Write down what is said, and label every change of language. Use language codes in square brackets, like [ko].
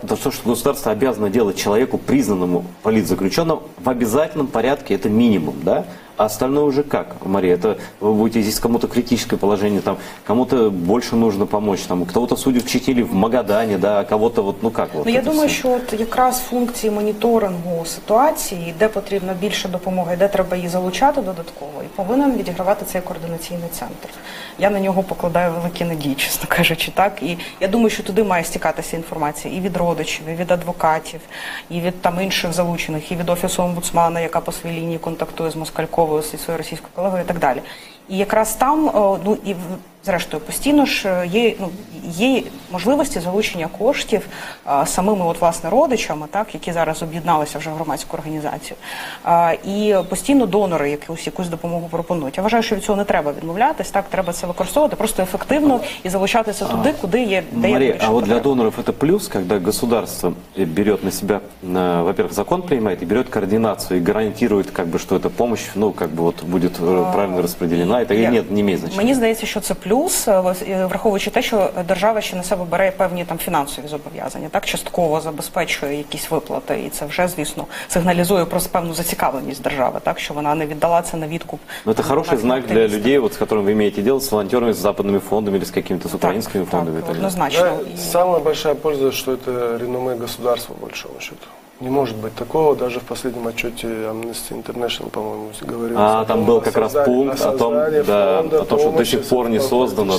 [ru] Это то, что государство обязано делать человеку, признанному политзаключенным, в обязательном порядке, это минимум, да? А остальное уже как, Мария? Это вы будете здесь кому-то критическое положение, там, кому-то больше нужно помочь, там, кого-то судят вчителі в Магадане, да, а кого-то вот, ну как вот. [uk] Ну, я думаю, що от якраз функції моніторингу ситуації, де потрібна більше допомоги, де треба її залучати додатково, і повинен відігравати цей координаційний центр. Я на нього покладаю великі надії, чесно кажучи, так. І я думаю, що туди має стікатися інформація і від родичів, і від адвокатів, і від там інших залучених, і від Офісу омбудсмана, яка по своїй лінії контактує з Москальковою, зі своєю російською колегою і так далі. І якраз там, ну і зрештою, постійно ж є можливості залучення коштів самими от, власне, родичами, так, які зараз об'єдналися вже в громадську організацію. І постійно донори якусь допомогу пропонують. Я вважаю, що від цього не треба відмовлятись, так, треба це використовувати просто ефективно і залучатися туди, куди є, де [ru] Мария, [uk] є. [ru] а вот для доноров это плюс, когда государство берет на себя, во-первых, закон принимает и берет координацию и гарантирует, как бы, что эта помощь, ну, как бы, вот, будет правильно распределена, это нет, не имеет значения. [uk] Мені здається, що це плюс, враховуючи те, що держава ще на себе бере певні там фінансові зобов'язання, так, частково забезпечує якісь виплати, і це вже, звісно, сигналізує про певну зацікавленість держави, так, що вона не віддала це на відкуп. [ru] Но это хороший знак для людей, вот, с которыми вы имеете дело, с волонтерами, с западными фондами или с какими-то с украинскими фондами. [uk] Так, однозначно. [ru] Да, самая большая польза, что это реноме государства, по большому счету. Не может быть такого, даже в последнем отчете Amnesty International, по-моему, говорилось. Там был как раз пункт о том, да, о том, что до сих пор не создано.